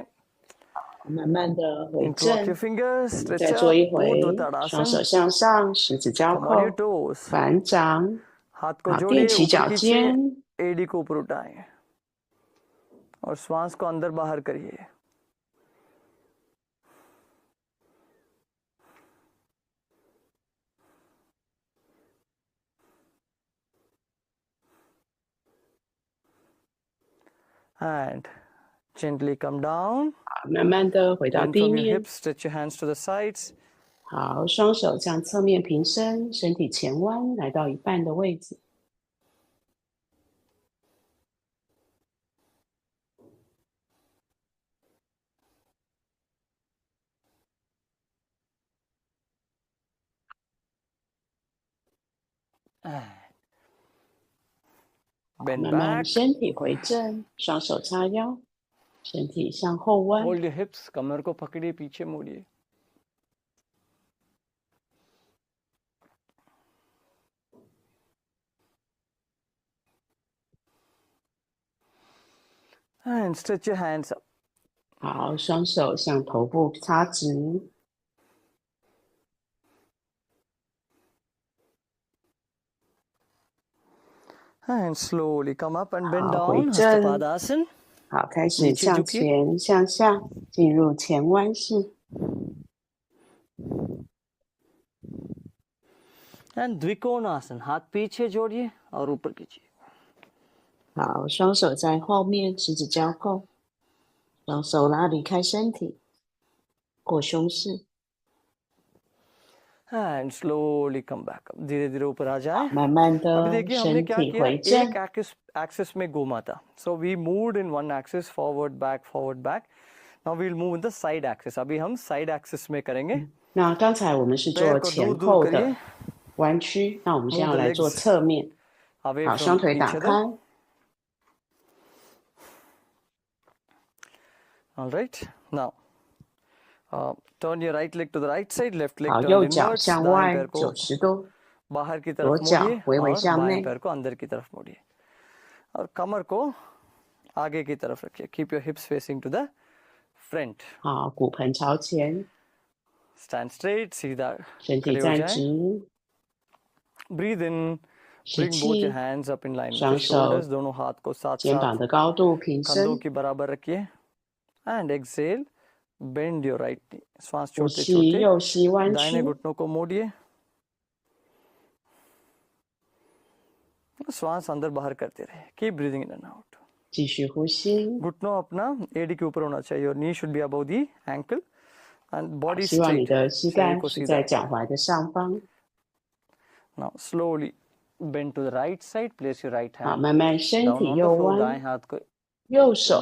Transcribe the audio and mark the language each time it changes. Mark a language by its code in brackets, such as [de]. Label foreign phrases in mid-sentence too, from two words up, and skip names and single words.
[zh] 慢慢的回 [en] Interlock [zh] 正， [en] your fingers, [zh] 我们 [en] stretch [zh] 再做 [en] up, [zh] 一回，双手 [en] Urdhva [zh] 向上，十指交 [en] Come on your [zh] 扣， [en] toes. [zh] 反掌， [hi] हाथ को [zh] 好，踮 [hi] जोड़िए, [zh] 起 [hi] ऊपर [zh] 脚 [hi] खींचिए, [zh] 尖， [hi] एडी को ऊपर उठाएं और श्वास को अंदर बाहर करिए. [en] And gently come down. [zh] 好，慢慢的回到 [en] Bend [zh] 地 [en] from your [zh] 面。 [en] hips, stretch your hands to the sides. [zh] 好，双手向侧面平伸，身体前弯，来到一半的位置。 [en] And [zh] 好， [en] bend [zh] 慢慢 [en] back. [zh] 身体回正，双手叉腰，身体向后弯。 [en] Hold your hips, [hi] कमर को पकड़िए, पीछे मोड़िए. [en] And stretch your hands up. [zh] 好，双手向头部擦直。 [en] And slowly come up and bend [zh] 好，回 [en] down. [zh] 正。 [en] Hastapadasan. [zh] 好，开始 [hi] नीचे [zh] 向 [hi] झुकिए. [zh] 前向下，进入前弯式。 [en] And Dvikonasana. [hi] हाथ पीछे जोड़िए और ऊपर कीजिए. [zh] 好，双手在后面，十指交扣，双手拉离开身体，过胸式。 [en] And slowly come back up. [hi] धीरे धीरे ऊपर आ जाए. [zh] 慢慢 [hi] अभी [zh] 的 [hi] देखिए हमने [zh] 身 [hi] क्या [zh] 体 [hi] किया, [zh] 回正 [hi] एक एक्सिस में घूमा था. [en] So we moved in one axis, forward back. Now we'll move in the side axis. [hi] अभी हम [en] side axis [hi] में करेंगे. [zh] 那刚才我们是 [hi] पैर [zh] 做 [hi] को [zh] 前 [hi] दूर [zh] 后 [hi] दूर [zh] 的 [hi] करिए. [zh] 弯曲，那我们现在 [en] Move [zh] 要 [en] the [zh] 来做 [en] legs [zh] 侧面。 [en] away [zh] 好，双 [en] from [zh] 腿 [en] each [zh] 打 [en] other. [zh] 开。 [en] All right. Now turn your right leg to the right side, left leg [zh] 好， [en] turned [zh] 右脚 [en] inwards. [zh] 向 [hi] दाएं [zh] 外 [hi] पैर को [zh] 90度， [hi] बाहर की [zh] 左 [hi] तरफ [zh] 脚 [hi] मोड़िए [zh] 微微 [hi] और [zh] 向 [hi] बाएं [zh] 内。 [hi] पैर को अंदर की तरफ मोड़िए और कमर को आगे की तरफ रखिए. [en] Keep your hips facing to the front. [zh] 好，骨盆朝前， [en] Stand straight, [hi] सीधा [zh] 身体 [hi] खड़े हो [zh] 站 [hi] जाएं. [zh] 直， [en] Breathe in, [zh] 吸 [en] bring both your [zh] 气， [en] hands up in line with [zh] 双 [en] the [zh] 手 [en] shoulders. [hi] दोनों हाथ को साथ [zh] 肩膀 [hi] साथ [zh] 的高度平 [hi] कंधों [zh] 伸， [hi] के बराबर रखिए. [en] And exhale, bend your right knee. [hi] श्वास [zh] 呼 [hi] छोड़ते [zh] 气， [hi] छोड़ते [zh] 右膝弯 [hi] दाहिने [zh] 曲， [hi] घुटनों को मोड़िए. श्वास अंदर बाहर करते रहे. [en] Keep breathing in and out. [zh] 继续呼吸。 [hi] घुटनों अपना एडी के ऊपर होना चाहिए और [en] knee should be above the ankle and body [zh] 希望你 [en] straight. [zh] 的膝 [hi] शरीर [zh] 盖 [hi] को [zh] 是 [hi] सीधा [zh] 在 [hi] रखें. [zh] 脚踝的上方。 [en] Now slowly bend to the right side. Place your right [zh] 好， [en] hand [zh] 慢慢身 [en] down [zh] 体 [en] on the [zh] 右 [en] floor. [zh] 弯， [hi] दाएं हाथ को [zh] 右手